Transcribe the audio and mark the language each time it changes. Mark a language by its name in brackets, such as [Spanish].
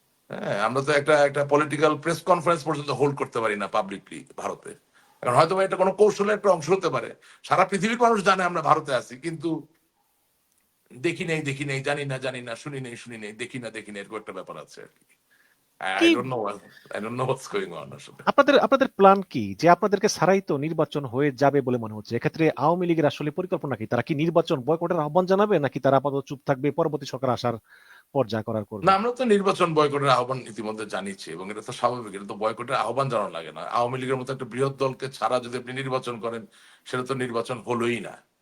[Bangla] হ্যাঁ, আমরা তো একটা একটা পলিটিক্যাল প্রেস কনফারেন্স পর্যন্ত হোল্ড করতে পারি না পাবলিকলি ভারতে। এখন হয়তো এটা কোনো কৌশলের একটা অংশ হতে পারে। সারা পৃথিবীর মানুষ জানে আমরা ভারতে আছি, কিন্তু দেখি নেই, জানি না, শুনি নেই, দেখি না, এরকম একটা ব্যাপার আছে আর কি। কি [English] I don't know what's going on [Bangla] আসলে। আপনাদের আপনাদের প্ল্যান কি, যে আপনাদেরকে ছাড়াই তো নির্বাচন হয়ে যাবে বলে মনে হচ্ছে? এক্ষেত্রে আওয়ামী লীগের আসলে পরিকল্পনা কি? তারা কি নির্বাচন বয়কটের আহ্বান জানাবে, নাকি তারা আপাতত চুপ থাকবে, পরবর্তী সরকার আসার পর যা করার না, করবে? আমরা তো নির্বাচন বয়কটের আহ্বান ইতিমধ্যে জানিয়েছি, এবং এটা তো স্বাভাবিক। এটা তো বয়কটের আহ্বান জানানো লাগে না। আওয়ামী লীগের মতো একটা বৃহৎ দলকে ছাড়া যদি আপনি নির্বাচন করেন, সেটা তো নির্বাচন হলোই না।